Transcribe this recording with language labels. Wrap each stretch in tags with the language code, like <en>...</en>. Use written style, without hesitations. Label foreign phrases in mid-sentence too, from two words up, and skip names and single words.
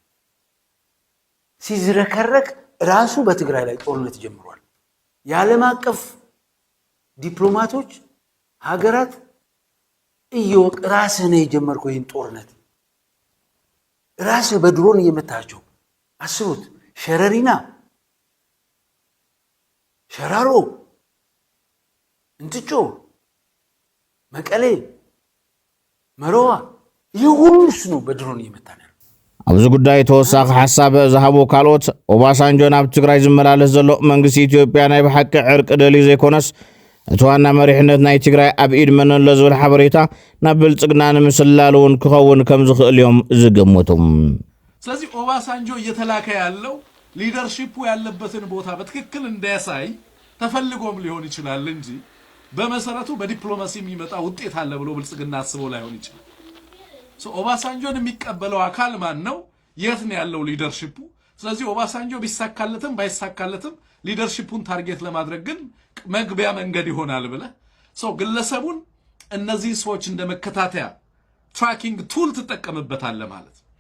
<am>ሲዝረከረክ ራሱ በትግራይ ላይ ጦርነት ጀምሯል የዓለም አቀፍ ዲፕሎማቶች ሀገራት እየወቅ ራስህ ነው የጀመርከው ይሄን ጦርነት ራስህ በድሮን እየመታቸው አስቡት ሸረሪና ሸራሮ እንጥጮ መቀሌ መሮዋ ይሁንስ ነው በድሮን እየመታነ</am> <ti>ኣብዚ ጉዳይ ተወሳኺ ሓሳብ ዝሃቡ ካልኦት ኦባሳንጆ ናብ ትግራይ ዝመላለስ ዘሎ መንግስቲ ኢትዮጵያ ናይ ብሓቂ ዕርቂ ደልዩ ዘይኮነስ እቲ ዋና መሪሕነት ናይ ትግራይ ኣብ ኢድ መን ኣሎ ዝብል ሓበሬታ ናብ ብልጽግና ንምስላል እውን ክኸውን ከም ዝኽእል እዮም ዝግምቱ</ti> <am>ስለዚህ ኦባሳንጆ እየተላከ ያለው ሊደርሺፑ ያለበትን ቦታ በትክክል እንዳያሳይ ተፈልጎም ሊሆን ይችላል እንጂ በመሰረቱ በዲፕሎማሲ የሚመጣ ውጤት አለ ብሎ ብልጽግና አስበው ላይሆን ይችላል ኦባሳንጆን የሚቀበለው አካል ማን ነው የት ነው ያለው ሊደርሺፑ ስለዚህ ኦባሳንጆ ቢሳካለትም ባይሳካለትም ሊደርሺፑን ታርጌት ለማድረግ ግን መግቢያ መንገድ ይሆናል ብለ ግለሰቡን እነዚህ ሰዎች እንደመከታተያ</am> <en>tracking tool</en> <am>ተጠቀምበታል ማለት</am>